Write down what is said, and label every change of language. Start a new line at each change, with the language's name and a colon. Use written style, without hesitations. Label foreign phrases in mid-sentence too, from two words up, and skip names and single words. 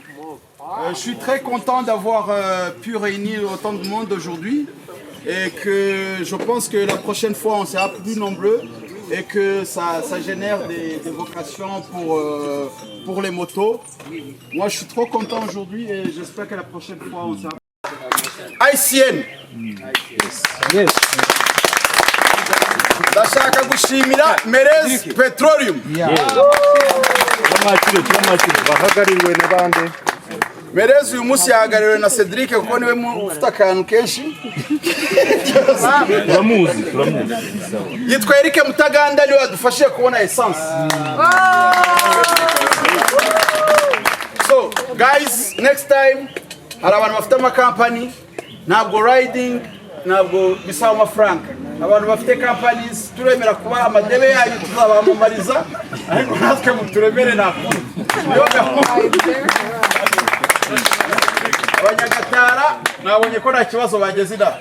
French: Je suis très content d'avoir pu réunir autant de monde aujourd'hui et que je pense que la prochaine fois on sera plus nombreux et que ça génère des vocations pour les motos. Moi je suis trop content aujourd'hui et j'espère que la prochaine fois on sera haïtienne.
Kinyarwanda: Yes. Ndashaka gushimira Mbere Petroleum. bahagariwe n'abandi. Mbere uyu munsi yahagarariwe na Cedric kuko niwe ufite akantu kenshi. Turamuzi. Yitwa Eric Mutaganda niwe wadufashije kubona essence.
English: So guys, next time
Kinyarwanda: hari abantu bafite amakampani ntabwo riding ntabwo bisaba amafaranga. Abantu bafite companies turemera kuba amadebe yanyu tuzabamamariza ariko natwe muturemere nakuru. Abanyagatara nabonye ko nta kibazo bageze inda.